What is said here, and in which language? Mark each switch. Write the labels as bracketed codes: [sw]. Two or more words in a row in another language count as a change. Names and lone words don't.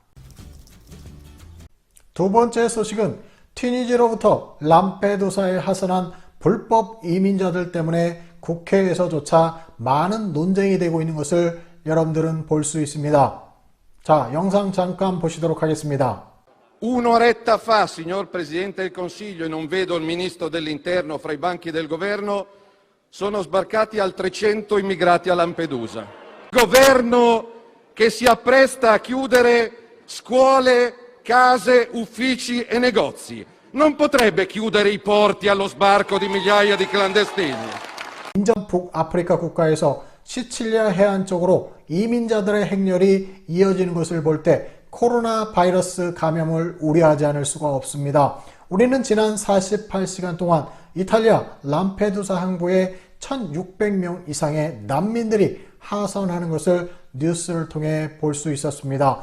[ko] 두 번째 소식은 튀니지로부터 람페두사에 하선한 불법 이민자들 때문에 국회에서조차 많은 논쟁이 되고 있는 것을 여러분들은 볼 수 있습니다. 자, 영상 잠깐 보시도록 하겠습니다. [it] Un'oretta fa, signor Presidente del Consiglio, e non vedo il Ministro dell'Interno fra i banchi del Governo, sono sbarcati altri 300 immigrati a Lampedusa. Governo che si appresta a chiudere scuole, case, uffici e negozi. Non potrebbe chiudere i porti allo sbarco di migliaia di clandestini. [ko] 인접 북아프리카 국가에서 시칠리아 해안 쪽으로 이민자들의 행렬이 이어지는 것을 볼 때 코로나 바이러스 감염을 우려하지 않을 수가 없습니다. 우리는 지난 48시간 동안 이탈리아 람페두사 항구에 1600명 이상의 난민들이 하선하는 것을 뉴스를 통해 볼 수 있었습니다.